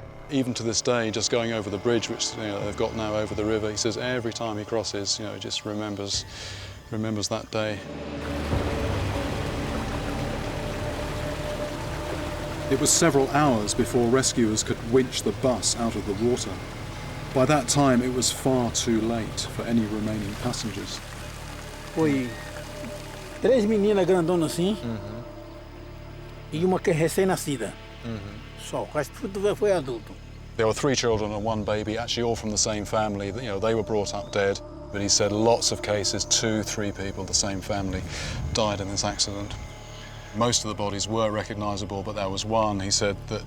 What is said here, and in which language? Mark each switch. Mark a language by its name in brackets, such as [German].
[English] Even to this day, just going over the bridge, which they've got now over the river, he says every time he crosses, he just remembers that day. It was several hours before rescuers could winch the bus out of the water. By that time, it was far too late for any remaining passengers. [Portuguese] Foi 3 meninas grandonas assim, e uma que é recém-nascida. Só, o resto tudo foi adulto. [English] There were 3 children and 1 baby, actually all from the same family. They were brought up dead, but he said lots of cases, 2, 3 people, the same family, died in this accident. Most of the bodies were recognisable, but there was one, he said, that...